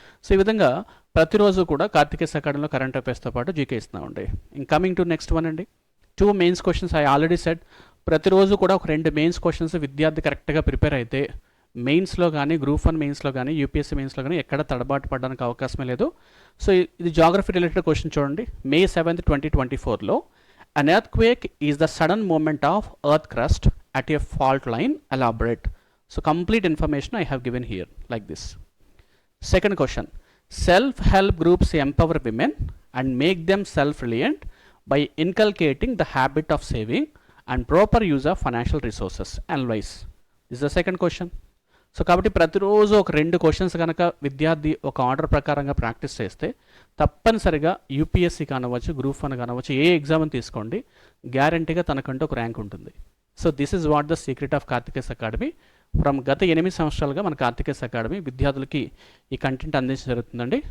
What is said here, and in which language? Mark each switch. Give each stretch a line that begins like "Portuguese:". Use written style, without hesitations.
Telugu: So ఈ విధంగా ప్రతిరోజు కూడా కార్తికేయ అకాడమీలో కరెంట్ అఫైర్స్తో పాటు జీకే ఇస్తున్నామండి.
English: coming to next one
Telugu: అండి, 2 mains questions.
English: I already said
Telugu: ప్రతిరోజు కూడా ఒక 2 మెయిన్స్ క్వశ్చన్స్ విద్యార్థి కరెక్ట్గా ప్రిపేర్ అయితే మెయిన్స్లో కానీ గ్రూప్ 1 మెయిన్స్లో కానీ యూపీఎస్సీ మెయిన్స్లో కానీ ఎక్కడ తడబాటు పడడానికి అవకాశమే లేదు. సో ఇది జాగ్రఫీ రిలేటెడ్ క్వశ్చన్ చూడండి.
English: May 7th 2024లో an earthquake is the sudden movement of earth crust at a fault line, elaborate. So complete information I have given here like this. Second question, self-help groups empower women and make them self-reliant by inculcating the habit of saving and proper use of financial resources. Analyze. This is the second question.
Telugu: So కాబట్టి ప్రతిరోజు ఒక 2 questions కనుక విద్యార్థి ఒక order ప్రకారంగా practice చేస్తే తప్పనిసరిగా UPSC కానవచ్చు, group 1 కానవచ్చు, ఏ exam తీసుకోండి, గ్యారంటీగా తనకంటూ ఒక ర్యాంక్ ఉంటుంది.
English: So this is what the secret of Karthikeya Academy.
Telugu: From గత 8 సంవత్సరాలుగా మన కార్తికేయ అకాడమీ విద్యార్థులకి ఈ కంటెంట్ అందించడం జరుగుతుందండి.